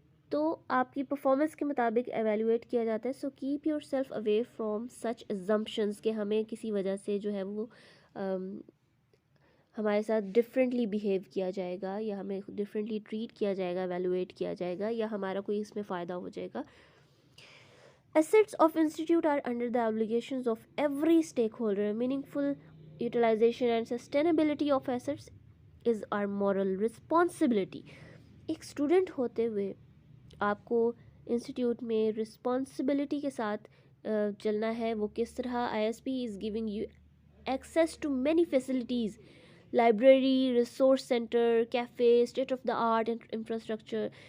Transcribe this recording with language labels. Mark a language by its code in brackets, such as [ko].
[ur] تو آپ کی پرفارمنس کے مطابق ایویلویٹ کیا جاتا ہے. [en] so keep yourself away from such assumptions [ur] کہ ہمیں کسی وجہ سے جو ہے وہ ہمارے ساتھ ڈفرینٹلی بیہیو کیا جائے گا یا ہمیں ڈفرینٹلی ٹریٹ کیا جائے گا, ایویلویٹ کیا جائے گا, یا ہمارا کوئی اس میں فائدہ ہو جائے گا. [en] Assets of institute are under the obligations of every stakeholder. Meaningful utilization and sustainability of assets is our moral responsibility. [ur] ایک اسٹوڈنٹ ہوتے ہوئے آپ کو انسٹیٹیوٹ میں رسپانسبلٹی کے ساتھ چلنا ہے. وہ کس طرح؟ [en] I S P is giving you access to many facilities, library, resource centre, cafe, state of the art infrastructure.